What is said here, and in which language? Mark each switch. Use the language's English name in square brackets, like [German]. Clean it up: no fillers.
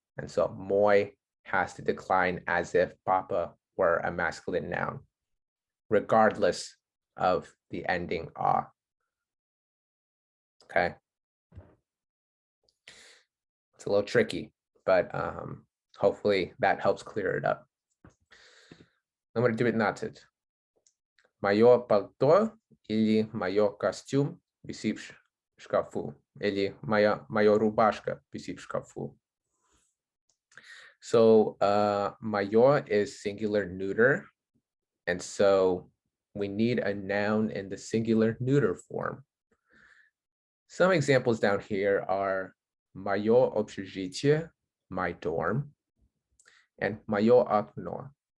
[English] And so мой has to decline as if papa were a masculine noun, regardless of the ending a. Okay. It's a little tricky, but hopefully that helps clear it up. [Russian] Номер 19. Мое пальто или мое костюм висит в шкафу, или моя рубашка висит в шкафу. [English] So мое is singular neuter, and so we need a noun in the singular neuter form. Some examples down here are [Russian] мое общежитие, [English] my dorm, and [Russian] мое окно.